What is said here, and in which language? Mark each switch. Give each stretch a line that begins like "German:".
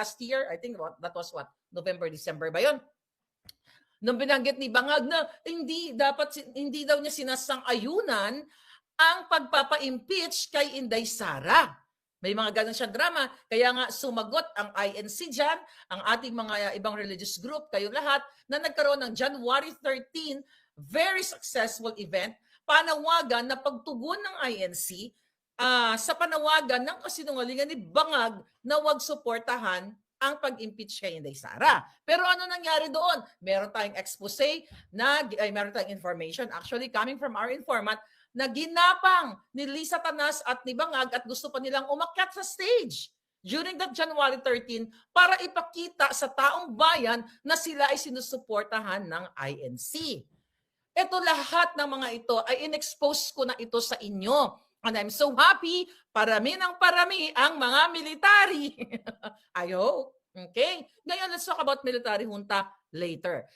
English: Last year, I think that was what? November, December
Filipino: ba yun? Nung binanggit ni Bangag na hindi daw niya sinasang-ayunan ang pagpapa-impeach kay Inday Sara. May mga ganun siyang drama. Kaya nga sumagot ang INC dyan, ang ating mga ibang religious group, kayong lahat, na nagkaroon ng January 13, very successful event, panawagan na pagtugon ng INC sa panawagan ng kasinungalingan ni Bangag na huwag suportahan ang pag-impeach kay Inday Sara. Pero ano nangyari doon? Meron tayong expose meron tayong
English: information actually coming from our informant
Filipino: na ginapang ni Lisa Tanas at ni Bangag at gusto pa nilang umakyat sa stage during that January 13 para ipakita sa taong bayan na sila ay sinusuportahan ng INC. Ito lahat ng mga ito ay in-expose ko na ito sa inyo.
English: And I'm so happy,
Filipino: parami ng parami ang mga military.
English: I hope. Okay? Ngayon, let's talk about military junta later.